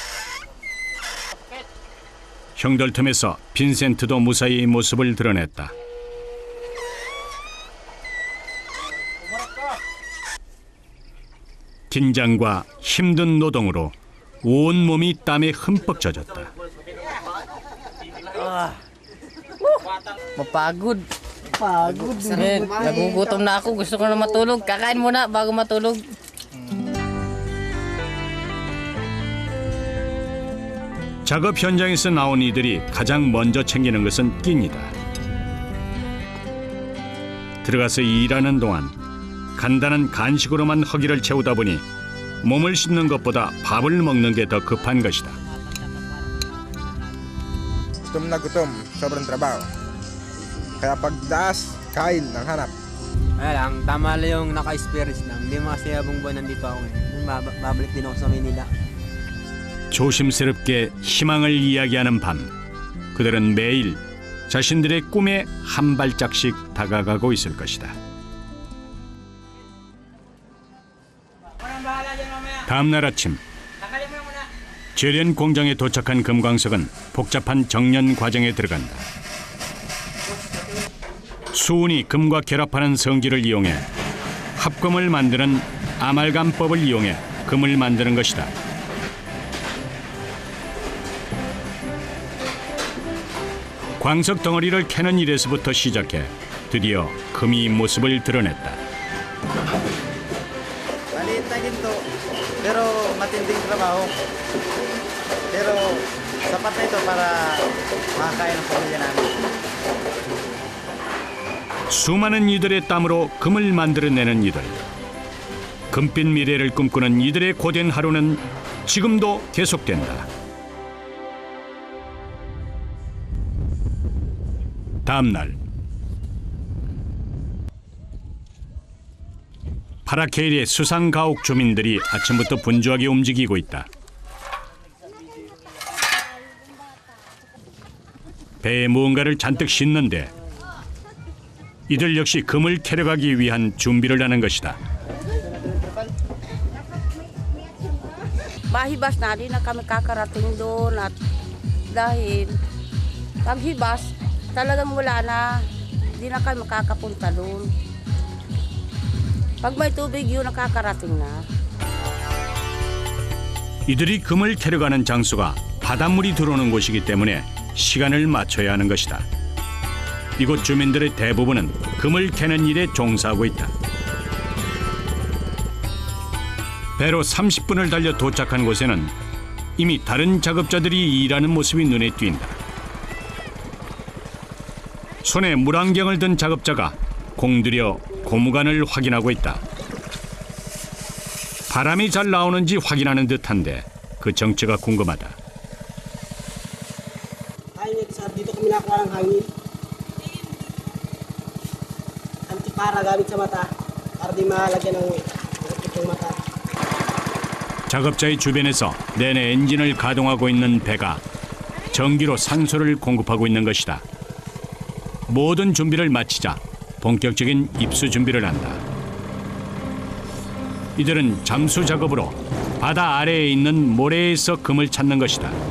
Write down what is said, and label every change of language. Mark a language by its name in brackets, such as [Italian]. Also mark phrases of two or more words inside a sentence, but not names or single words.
[Korean] 형들 틈에서 빈센트도 무사히 모습을 드러냈다. 긴장과 힘든 노동으로 온몸이 땀에 흠뻑 젖었다. [Filipino] Mapagod. Pagod. Nagugutom na ako. Gusto ko na matulog. Kakain muna bago matulog. [Korean] 작업 현장에서 나온 이들이 가장 먼저 챙기는 것은 끼니다. 들어가서 일하는 동안 간단한 간식으로만 허기를 채우다 보니 몸을 씻는 것보다 밥을 먹는 게 더 급한 것이다. [Filipino] Gutom na gutom, sobrang trabaho. Kaya pagdaas, kain ng hanap. Ay lang, tama lang yung naka-experience lang. Hindi kasi habang buwan nandito ako eh. Babalik din ako sa Manila. [Korean] 조심스럽게 희망을 이야기하는 밤. 그들은 매일 자신들의 꿈에 한 발짝씩 다가가고 있을 것이다. 다음 날 아침 재련 공장에 도착한 금광석은 복잡한 정련 과정에 들어간다. 수은이 금과 결합하는 성질을 이용해 합금을 만드는 아말감법을 이용해 금을 만드는 것이다. 광석 덩어리를 캐는 일에서부터 시작해 드디어 금이 모습을 드러냈다. [Filipino] Maliit na ginto, pero matinding trabaho. Pero sapat na ito para makakain ng pamilya namin. [Korean] 수많은 이들의 땀으로 금을 만들어내는 이들. 금빛 미래를 꿈꾸는 이들의 고된 하루는 지금도 계속된다. 다음 날 파라케일의 수상가옥 주민들이 아침부터 분주하게 움직이고 있다. 배에 무언가를 잔뜩 싣는데 이들 역시 금을 캐러 가기 위한 준비를 하는 것이다. [Filipino] Mahibas na, di na kami kakarating doon at dahil paghibas, talagang wala na, di na kami makakapunta doon. Pag may tubig yun, nakakarating na. [Korean] 이들이 금을 캐러 가는 장소가 바닷물이 들어오는 곳이기 때문에 시간을 맞춰야 하는 것이다. 이곳 주민들의 대부분은 금을 캐는 일에 종사하고 있다. 배로 30분을 달려 도착한 곳에는 이미 다른 작업자들이 일하는 모습이 눈에 띈다. 손에 물안경을 든 작업자가 공들여 고무관을 확인하고 있다. 바람이 잘 나오는지 확인하는 듯한데 그 정체가 궁금하다. [Filipino] Dito kami nakakuha ng hangin. Antipara gamit sa mata para di malagyan ng itong mata. [Korean] 작업자의 주변에서 내내 엔진을 가동하고 있는 배가 전기로 산소를 공급하고 있는 것이다. 모든 준비를 마치자 본격적인 입수 준비를 한다. 이들은 잠수 작업으로 바다 아래에 있는 모래에서 금을 찾는 것이다.